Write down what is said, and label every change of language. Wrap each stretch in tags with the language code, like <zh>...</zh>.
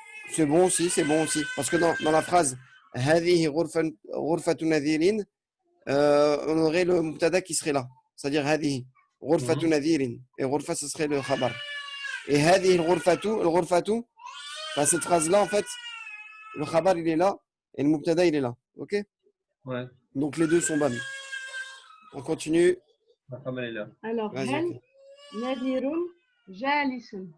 <fr>C'est bon aussi, c'est bon aussi. Parce que dans la phrase</fr> <ar>هذه غرفة نذير,</ar> <fr>on aurait le mubtada qui serait là. C'est-à-dire</fr> <ar>هذه غرفة نذير.</ar> <fr>Et غرفة, ce serait le khabar. Et</fr> <ar>هذه الغرفة,</ar> <fr>cette phrase-là, en fait, le khabar, il est là et le mubtada, il est là. OK? Ouais. Donc les deux sont bonnes. On continue. La femme, elle est là. Alors, Vas-y.</fr> <ar>هل نذير جالس.</ar>